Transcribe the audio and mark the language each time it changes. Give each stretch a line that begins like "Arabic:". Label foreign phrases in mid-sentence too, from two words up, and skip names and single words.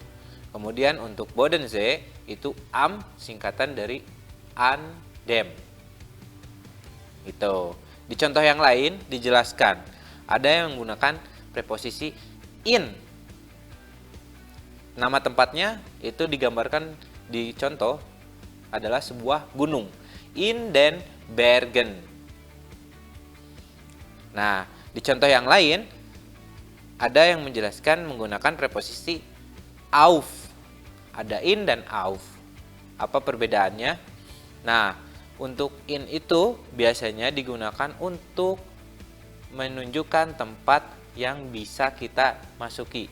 Indonesian: Kemudian untuk Bodensee itu am singkatan dari
German: an dem.
Indonesian: Itu. Di contoh yang lain dijelaskan ada yang menggunakan preposisi in. Nama tempatnya itu digambarkan di contoh adalah sebuah gunung,
German: in den Bergen.
Indonesian: Nah, di contoh yang lain ada yang menjelaskan menggunakan preposisi auf. Ada in dan auf. Apa perbedaannya? Nah, untuk in itu biasanya digunakan untuk menunjukkan tempat yang bisa kita masuki.